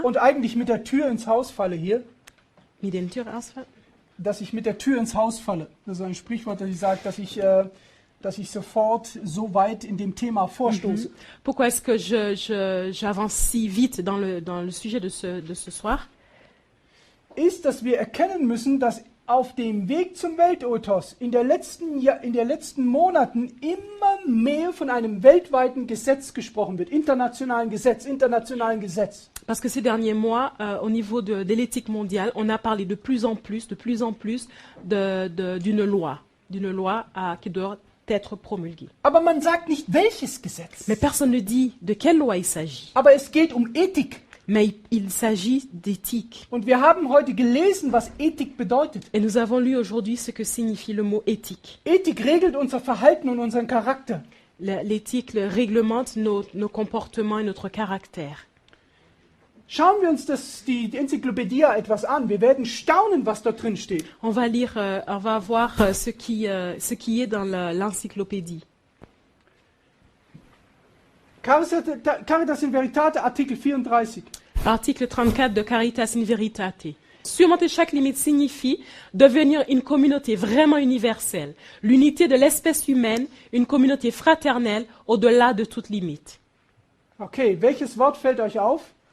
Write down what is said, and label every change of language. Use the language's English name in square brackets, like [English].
[German] und eigentlich mit der Tür ins Haus falle hier, Mit den Tür ausfallen? dass ich mit der Tür ins Haus falle. Das ist ein Sprichwort, das ich sage, dass ich sofort so weit in dem Thema vorstoße. [French] Pourquoi est-ce que j'avance si vite dans le sujet de ce soir? [German] Ist, dass wir erkennen müssen, dass auf dem Weg zum Weltethos in den letzten Monaten immer mehr von einem weltweiten Gesetz gesprochen wird, internationalen Gesetz. [French] Parce que ces derniers mois, au niveau de l'éthique mondiale, on a parlé de plus en plus d'une loi qui doit être promulguée. [German] Aber man sagt nicht, welches Gesetz. [French] Mais personne ne dit de quelle loi il s'agit. [German] Aber es geht um Ethik. [French] Mais il s'agit d'éthique. [German] Und wir haben heute gelesen, was Ethik bedeutet. [French] Et nous avons lu aujourd'hui ce que signifie le mot éthique. [German] Ethik regelt unser Verhalten und unseren Charakter. [French] L'éthique réglemente nos comportements et notre caractère. [German] Schauen wir uns die Enzyklopädie etwas an. Wir werden staunen, was dort drin steht. [French] On va voir ce qui est dans l'encyclopédie. [German] Caritas in Veritate, Artikel 34. [French] Article 34 de Caritas in Veritate. Surmonter chaque limite signifie devenir une communauté vraiment universelle, l'unité de l'espèce humaine, une communauté fraternelle au-delà de toute limite. [German] Okay, welches Wort fällt euch auf?